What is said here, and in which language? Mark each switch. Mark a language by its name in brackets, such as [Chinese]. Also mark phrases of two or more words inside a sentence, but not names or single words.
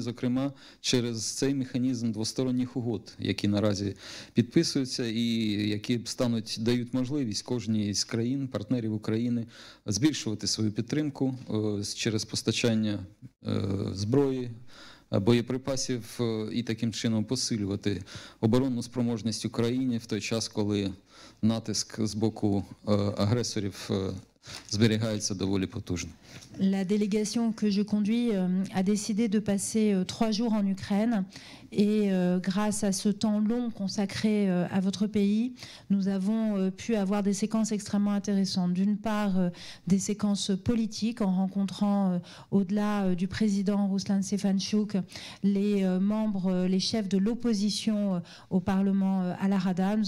[Ukrainian] зокрема через цей механізм двосторонніх угод, які наразі підписуються і які дають можливість кожній з країн, партнерів України, збільшувати свою підтримку через постачання зброї, боєприпасів і таким чином посилювати оборонну спроможність Україні в той час, коли натиск з боку агресорів зберігається доволі потужно. [French] La délégation que je conduis a décidé de passer 3 jours en Ukraine et grâce à ce temps long consacré à votre pays, nous avons pu avoir des séquences extrêmement intéressantes. D'une part, des séquences politiques en rencontrant au-delà du président Ruslan Stefanchuk les membres, les chefs de l'opposition au Parlement à la Rada.